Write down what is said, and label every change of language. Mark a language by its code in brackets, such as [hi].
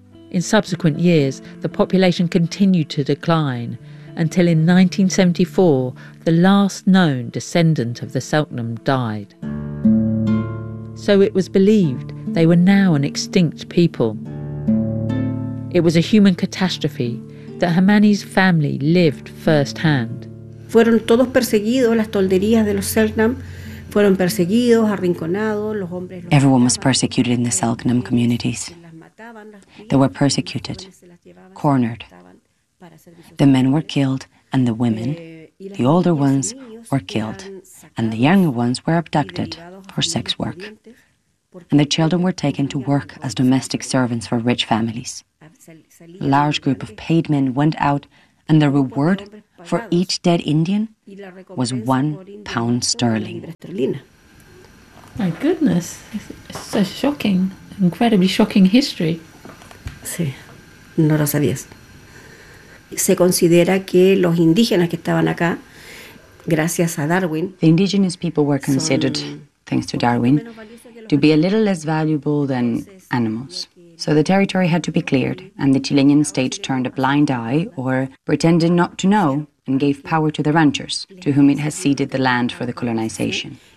[en] In subsequent years, the population continued to decline until in 1974, the last known descendant of the Selknam died. So it was believed they were now an extinct people. It was a human catastrophe that Hermanni's family lived firsthand. [es] Fueron todos perseguidos, las tolderías de los Selknam fueron perseguidos, arrinconados, los hombres... [en] Everyone was persecuted in the Selknam communities. They were persecuted, cornered. The men were killed, and the women, the older ones, were killed, and the younger ones were abducted for sex work. And the children were taken to work as domestic servants for rich families. A large group of paid men went out, and the reward for each dead Indian was £1. My goodness, it's so shocking, incredibly shocking history. [es] Sí, no lo sabías. Se considera que los indígenas que estaban acá, gracias a Darwin, [en] the indigenous people were considered, thanks to Darwin, to be a little less valuable than animals. So the territory had to be cleared, and the Chilean state turned a blind eye or pretended not to know and gave power to the ranchers, to whom it has ceded the land for the colonization.